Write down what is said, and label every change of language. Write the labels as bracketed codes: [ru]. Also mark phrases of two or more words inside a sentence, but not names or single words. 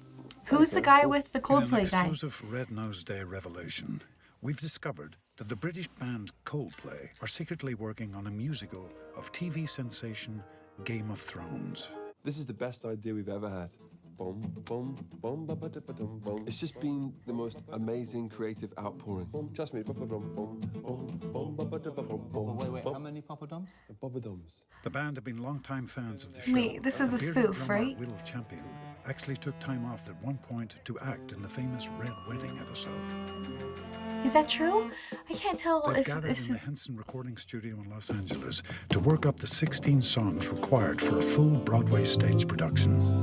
[en] Who's the guy with the In an Coldplay guy? exclusive Red Nose Day revelation, we've discovered that the British band Coldplay are secretly working on a musical of TV sensation Game of Thrones. This is the best idea we've ever had. Boom, boom, boom, ba ba da ba dum, boom. It's just been the most amazing creative outpouring. Boom, trust me. Boom, boom, boom, boom, boom, ba ba da ba boom, boom, Wait, boom. how many poppadoms? Bobadums. The band have been longtime fans of the show. Wait, this is a Bearded spoof, drummer right? Will Champion actually took time off at one point to act in the famous Red Wedding episode. Is that true? I can't tell They've if gathered this in is... the Henson Recording Studio in Los Angeles to work up the 16 songs required for a full Broadway stage production.